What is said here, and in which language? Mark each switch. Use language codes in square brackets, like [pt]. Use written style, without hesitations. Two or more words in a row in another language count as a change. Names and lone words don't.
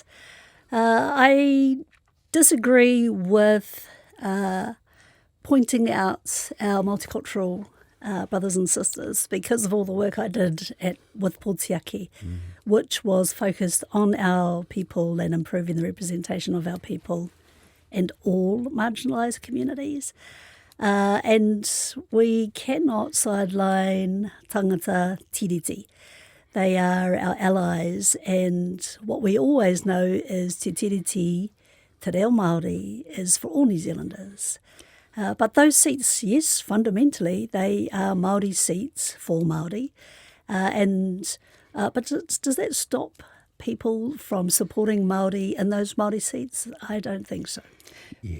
[en] I disagree with pointing out our multicultural brothers and sisters because of all the work I did with Pōtiaki, which was focused on our people and improving the representation of our people and all marginalised communities. And we cannot sideline [mi] tangata tiriti. [en] They are our allies, and what we always know is [mi] te tiriti, te reo Māori, [en] is for all New Zealanders. But those seats, yes, fundamentally, they are Māori seats for Māori. But does that stop people from supporting Māori in those Māori seats? I don't think so. Yeah.